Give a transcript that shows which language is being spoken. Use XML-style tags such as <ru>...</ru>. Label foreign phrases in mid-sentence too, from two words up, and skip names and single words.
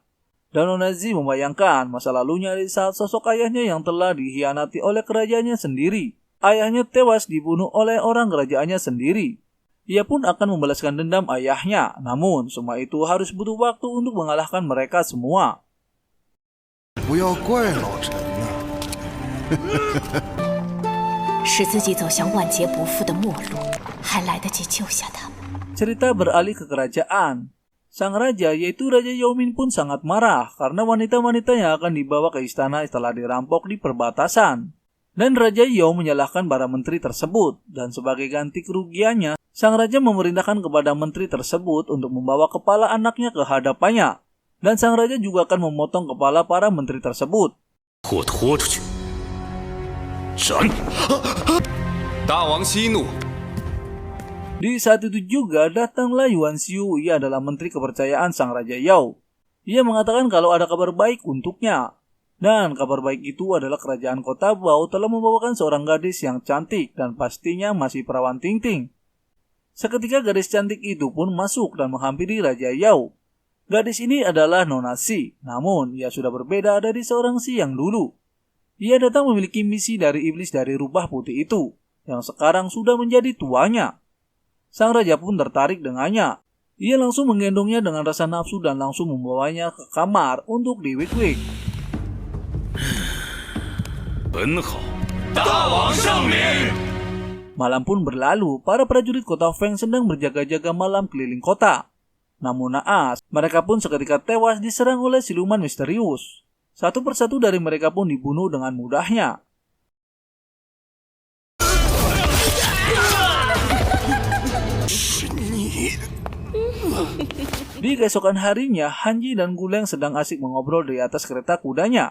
<id>Dan Nona Zi membayangkan masa lalunya di saat sosok ayahnya yang telah dikhianati oleh kerajaannya sendiri. Ayahnya tewas dibunuh oleh orang kerajaannya sendiri. Ia pun akan membalaskan dendam ayahnya, namun semua itu harus butuh waktu untuk mengalahkan mereka semua.</id> <zh>不要怪老陈呐、使自己走向万劫不复的末路，还来得及救下他们。</zh> <id>Cerita beralih ke kerajaan. Sang raja yaitu Raja Yaomin pun sangat marah karena wanita-wanita yang akan dibawa ke istana setelah dirampok di perbatasan. Dan Raja Yao menyalahkan para menteri tersebut dan sebagai ganti kerugiannya, sang raja memerintahkan kepada menteri tersebut untuk membawa kepala anaknya ke hadapannya. Dan sang raja juga akan memotong kepala para menteri tersebut.</id> <zh>或拖出去，斩！大王息怒。</zh> <id>Di saat itu juga datanglah Yuan Xiu, ia adalah menteri kepercayaan sang Raja Yao. Ia mengatakan kalau ada kabar baik untuknya. Dan kabar baik itu adalah kerajaan kota Bao telah membawakan seorang gadis yang cantik dan pastinya masih perawan ting-ting. Seketika gadis cantik itu pun masuk dan menghampiri Raja Yao. Gadis ini adalah Nona Si, namun ia sudah berbeda dari seorang Si yang dulu. Ia datang memiliki misi dari iblis dari rubah putih itu, yang sekarang sudah menjadi tuanya. Sang raja pun tertarik dengannya. Ia langsung menggendongnya dengan rasa nafsu dan langsung membawanya ke kamar untuk diwik-wik.</id> <zh>很好，大王圣明。</zh> <id>Malam pun berlalu, para prajurit kota Feng sedang berjaga-jaga malam keliling kota. Namun naas, mereka pun seketika tewas diserang oleh siluman misterius. Satu persatu dari mereka pun dibunuh dengan mudahnya. Di keesokan harinya, Hanji dan Guleng sedang asik mengobrol di atas kereta kudanya.</id>